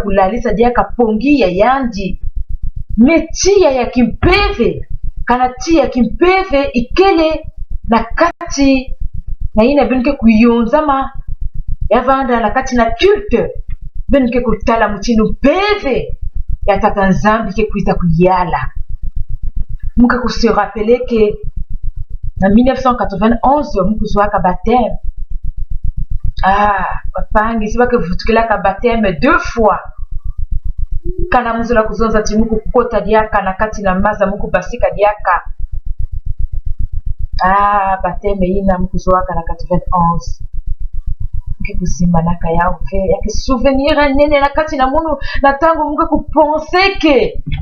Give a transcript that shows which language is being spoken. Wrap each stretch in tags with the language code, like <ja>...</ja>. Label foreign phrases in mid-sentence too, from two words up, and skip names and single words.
<ktu>kulalisa diaka pongi ya yandi metia ya kimpeve kana tia ya kimpeve ikele nakati na ina benke kuyonzama yavanda nakati na culte benke kutala mutino peve ya tata nzambi kikuiza kuyala muka ku</ktu> <fr>se rappeler que en 1991</fr> <ktu>muku zwaka baptême papangi siba ke vutukelaka baptême 2 fois kana muzula kuzonza ti muku kota diaka na kati na maza muku basika diaka baptême ina muku zwaka na 91 kusimba naka ya uve yake souvenir nene na kati na munu na tango muku kupense ke</ktu>